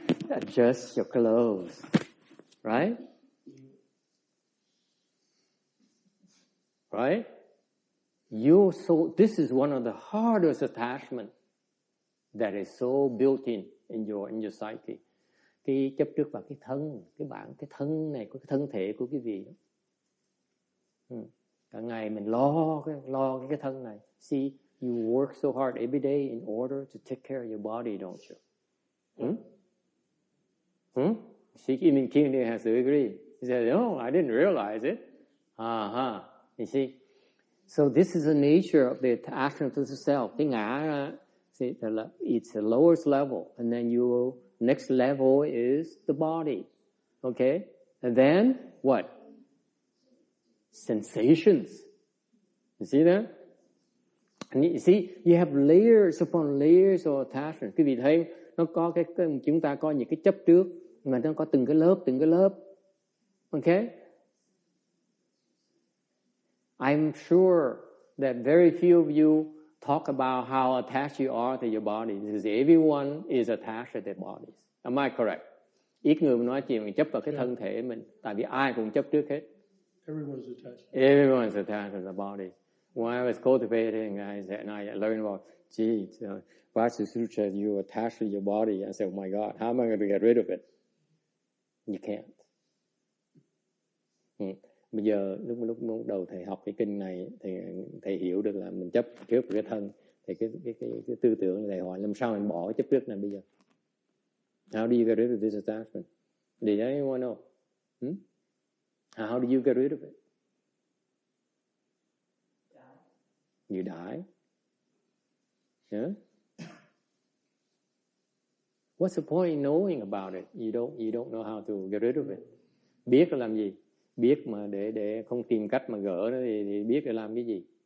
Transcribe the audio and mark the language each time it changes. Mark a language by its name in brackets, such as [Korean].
[English] Adjust your clothes. Right? This is one of the hardest attachments that is so built in your psyche. [Vietnamese] Cái chấp trước vào cái thân, cái thân này, cái thân thể của quý vị. Cả ngày mình lo cái thân này. [English] See, you work so hard every day in order to take care of your body, don't you? See, even King has to agree. He said, no, I didn't realize it. You see? So this is the nature of the attachment to the self. [Vietnamese] Cái ngã, [English] see, it's the lowest level. And then next level is the body. Okay? And then, what? Sensations. You see that? And you see, you have layers upon layers of attachment. [Vietnamese] Quý vị thấy, nó có chúng ta có những cái chấp trước, mà nó có từng cái lớp. [English] Okay? I'm sure that very few of you talk about how attached you are to your body, because everyone is attached to their bodies. Am I correct? [Vietnamese] Ít người nói chuyện mình chấp vào cái thân thể mình, tại vì ai cũng chấp trước hết. [English] Everyone's attached to the body. When I was cultivating, I learned about, Vajra Sutra, you attached to your body. I said, oh my God, how am I going to get rid of it? You can't. [Vietnamese] Bây giờ lúc đầu thầy học cái kinh này, thầy hiểu được là mình chấp trước cái thân, thì cái tư tưởng thầy hỏi làm sao mình bỏ chấp trước này bây giờ? [English] How do you get rid of this attachment? Did anyone know? How do you get rid of it? You die. Yeah? What's the point in knowing about it? You don't know how to get rid of it. [Vietnamese] Biết là làm gì? Biết mà để không tìm cách mà gỡ nó thì biết để làm cái gì?